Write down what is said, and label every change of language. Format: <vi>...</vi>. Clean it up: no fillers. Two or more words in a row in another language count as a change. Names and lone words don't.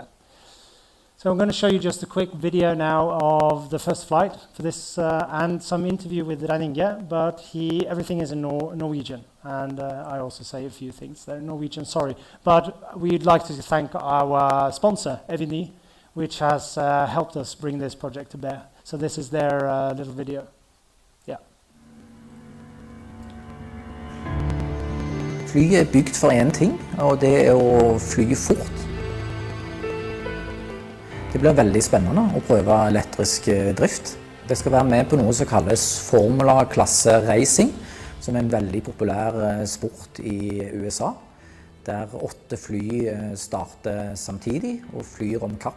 <en>So I'm going to show you just a quick video now of the first flight for this and some interview with Renninge, but everything is in Norwegian, and I also say a few things there in Norwegian, sorry. But we'd like to thank our sponsor, Evini, which has helped us bring this project to bear. So this is their little video. Yeah.</en> <no>Flyet er bygd for en ting, og det er å fly fort. Det blir veldig spennende å prøve elektrisk drift. Det skal være med på noe som kalles formula-klasse racing, som er en veldig populær sport i USA, der 8 fly starter samtidig og flyr om kapp.</no>